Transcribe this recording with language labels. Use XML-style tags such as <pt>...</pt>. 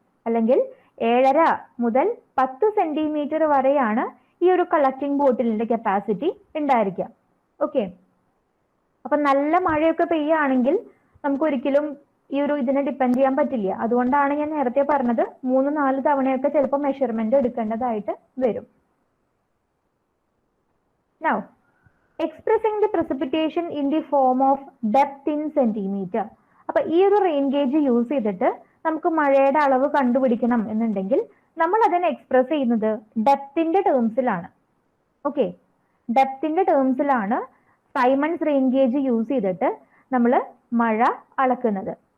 <ml>അല്ലെങ്കിൽ 7.5 മുതൽ 10 സെന്റിമീറ്റർ വരെയാണ് ഈ ഒരു കളക്ടിംഗ് ബോട്ടിലിന്റെ കപ്പാസിറ്റി ഉണ്ടായിരിക്കുക. ഓക്കെ, അപ്പൊ നല്ല മഴയൊക്കെ പെയ്യുകയാണെങ്കിൽ നമുക്ക് ഒരിക്കലും ഈ ഒരു ഇതിനെ ഡിപ്പെൻഡ് ചെയ്യാൻ പറ്റില്ല. അതുകൊണ്ടാണ് ഞാൻ നേരത്തെ പറഞ്ഞത് 3-4 തവണയൊക്കെ ചിലപ്പോൾ മെഷർമെന്റ് എടുക്കേണ്ടതായിട്ട് വരും.</ml> <en>Now, expressing the precipitation in the form of depth in centimeter.</en> <ml>അപ്പൊ ഈ ഒരു റെയിൻ ഗേജ് യൂസ് ചെയ്തിട്ട് നമുക്ക് മഴയുടെ അളവ് കണ്ടുപിടിക്കണം എന്നുണ്ടെങ്കിൽ നമ്മൾ അതിനെ എക്സ്പ്രസ് ചെയ്യുന്നത് ഡെപ്തിന്റെ ടേംസിലാണ്. Okay, ഡെപ്തിന്റെ ടേംസിലാണ് Symons rain gauge use ചെയ്തിട്ട് നമ്മൾ മഴ അളക്കുന്നത്.</ml>